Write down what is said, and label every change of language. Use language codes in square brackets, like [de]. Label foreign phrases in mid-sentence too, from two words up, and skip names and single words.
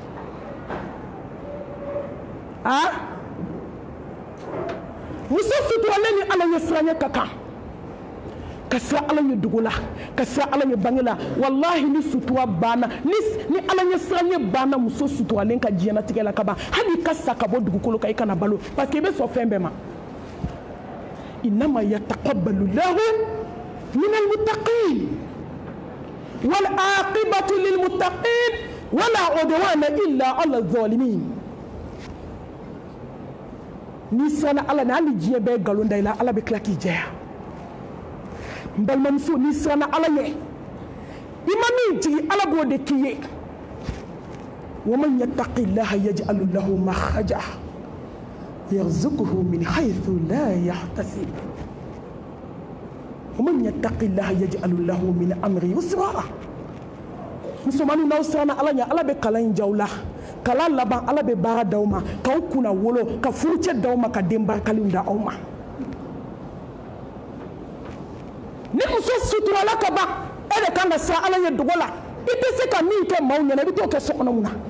[bm] muso suturalen ni Ala ɲɛ siranɲɛ ka kan ka siran Ala ɲɛ dogo la ka siran Ala ɲɛ bange la walahi ni sutura banna ni Ala ɲɛ siranɲɛ banna muso suturalen ka diɲɛlatigɛ la ka ban hali i ka sa ka bɔ dugukolo kan i kana balo [fr] parce que [bm] i bɛ sɔn fɛn bɛɛ ma [ar] إنما يتقبل الله من المتقين والعاقبة للمتقين ولا عدوان إلا على الظالمين [bm] ni siranna Ala ɲɛ hali diɲɛ bɛɛ nkalon da i la Ala bɛ tila k'i jɛya n balimamuso n'i siranna Ala ɲɛ i ma min jigi Ala b'o de k'i ye [ar] ومن يتق الله يجعل له مخرجا ويرزقه من حيث لا يحتسب ومن يتق الله يجعل له من أمره يسرا [bm] musomaninw n'aw siranna Ala ɲɛ Ala bɛ kalan in ja aw la kala laban ala be baara d'aw ma k'aw kunna wolo ka furucɛ d'aw ma ka den barikaliw da aw ma ni muso suturala ka ban e de kan ka siran ala ɲɛ dogo la i tɛ se ka min kɛ maaw ɲɛna i bɛ t'o kɛ so kɔnɔ mun na